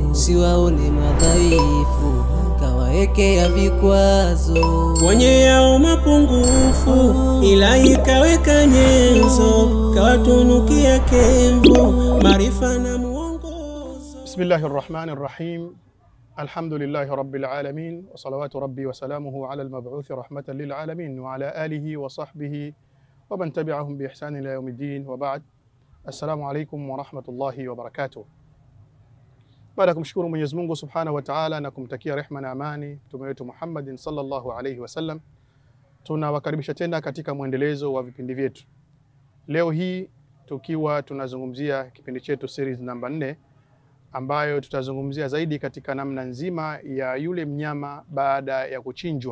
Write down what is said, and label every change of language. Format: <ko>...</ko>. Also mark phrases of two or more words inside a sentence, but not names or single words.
<sw>siwaone madhaifu, kawaekea vikwazo. Wenye yao mapungufu, Ilahi kaweka nyenzo, kawatunukia kenzo, maarifa na muongozo.</sw> <ar>بسم الله الرحمن الرحيم. الحمد لله رب العالمين، وصلوات ربي وسلامه على المبعوث رحمة للعالمين، وعلى آله وصحبه ومن تبعهم بإحسان إلى يوم الدين، وبعد. السلام عليكم ورحمة الله وبركاته.</ar> <sw>Baada kumshukuru Mwenyezi Mungu</sw> <ar>سبحانه وتعالى</ar> <sw>na kumtakia rehema na amani mtume wetu</sw> <ar>محمد صلى الله عليه وسلم,</ar> <sw>tunawakaribisha tena katika mwendelezo wa vipindi vyetu. Leo hii tukiwa tunazungumzia kipindi chetu series namba 4, ambayo tutazungumzia zaidi katika namna nzima ya yule mnyama baada ya kuchinjwa.</sw>